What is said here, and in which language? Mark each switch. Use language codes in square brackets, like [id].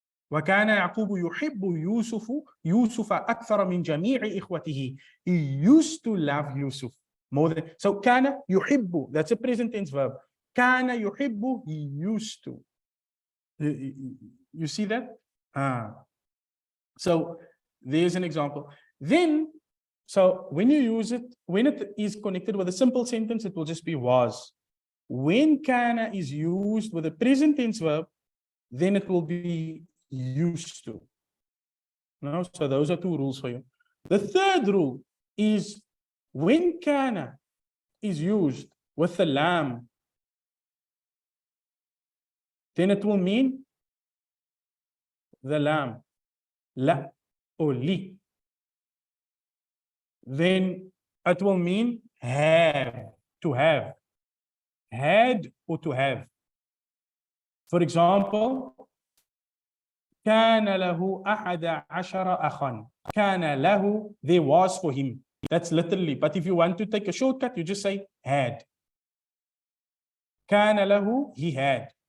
[ar] وكان يعقوب يحب يوسف أكثر من جميع إخوته. [en] He used to love Yusuf more than. So [ar] كان يحب. [en] That's a present tense verb. [ar] كان يحب. [en] He used to. You see that? So there's an example. Then, so when you use it, when it is connected with a simple sentence, it will just be was. When kana is used with a present tense verb, then it will be used to. No? So those are 2 rules for you. The third rule is when kana is used with the lam, then it will mean the lam, la or li. Then it will mean have, to have, had or to have. For example, [ar] كان له 11 أخا. كان له, [en] there was for him. That's literally. But if you want to take a shortcut, you just say had. [ar] كان له, [en] he had.